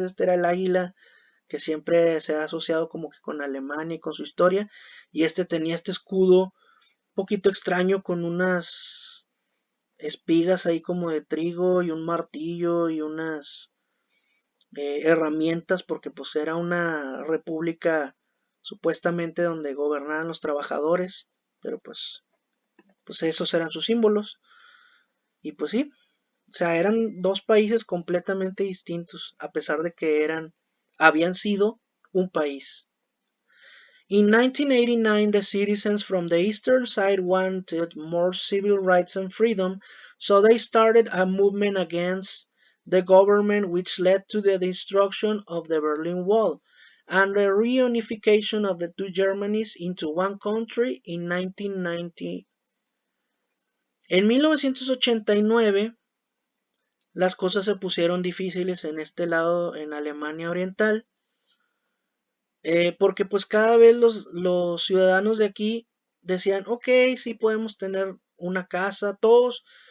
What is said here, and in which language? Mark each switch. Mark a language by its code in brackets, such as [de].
[es] Este era el águila, que siempre se ha asociado como que con Alemania y con su historia, y este tenía este escudo un poquito extraño con unas espigas ahí como de trigo y un martillo y unas herramientas, porque pues era una república supuestamente donde gobernaban los trabajadores, pero pues esos eran sus símbolos. Y pues sí, o sea, eran dos países completamente distintos, a pesar de que habían sido un país. [en] In 1989, the citizens from the eastern side wanted more civil rights and freedom, so they started a movement against the government, which led to the destruction of the Berlin Wall and the reunification of the two Germanys into one country in 1990. [es] En 1989, las cosas se pusieron difíciles en este lado, en Alemania Oriental, porque pues cada vez los ciudadanos de aquí decían, ok, sí podemos tener una casa, todos.